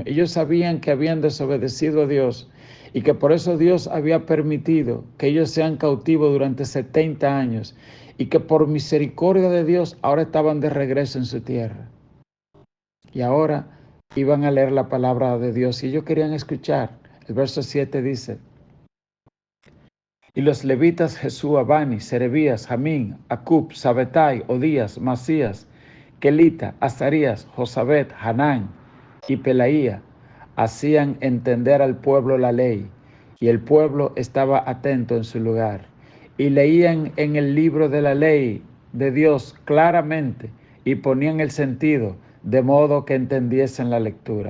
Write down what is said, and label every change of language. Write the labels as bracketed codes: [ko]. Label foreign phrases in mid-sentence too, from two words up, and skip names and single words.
[es] Ellos sabían que habían desobedecido a Dios y que por eso Dios había permitido que ellos sean cautivos durante 70 años y que por misericordia de Dios ahora estaban de regreso en su tierra. Y ahora iban a leer la palabra de Dios y ellos querían escuchar. El verso 7 dice: y los levitas Jesúa, Bani, Serebías, Jamín, Acub, Sabetai, Odías, Masías, Kelita, Azarías, Josabet, Hanán y Pelaía hacían entender al pueblo la ley, y el pueblo estaba atento en su lugar. Y leían en el libro de la ley de Dios claramente y ponían el sentido de modo que entendiesen la lectura.